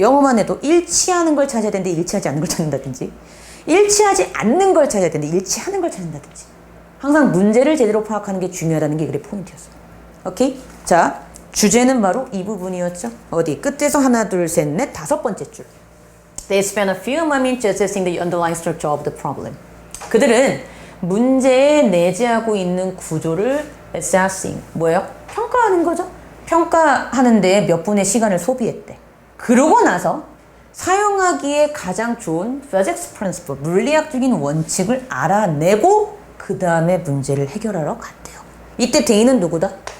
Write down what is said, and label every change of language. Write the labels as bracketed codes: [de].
[ko] 영어만 해도 일치하는 걸 찾아야 되는데 일치하지 않는 걸 찾는다든지, 일치하지 않는 걸 찾아야 되는데 일치하는 걸 찾는다든지, 항상 문제를 제대로 파악하는 게 중요하다는 게 이 글의 포인트였어요. 오케이? 자, 주제는 바로 이 부분이었죠. 어디? 끝에서 하나, 둘, 셋, 넷, 다섯 번째 줄. [en] They spent a few moments assessing the underlying structure of the problem. [ko] 그들은 문제에 내재하고 있는 구조를 assessing, 뭐예요? 평가하는 거죠. 평가하는데 몇 분의 시간을 소비했대. 그러고 나서 사용하기에 가장 좋은 physics principle, 물리학적인 원칙을 알아내고 그 다음에 문제를 해결하러 갔대요. 이때 대인은 누구다?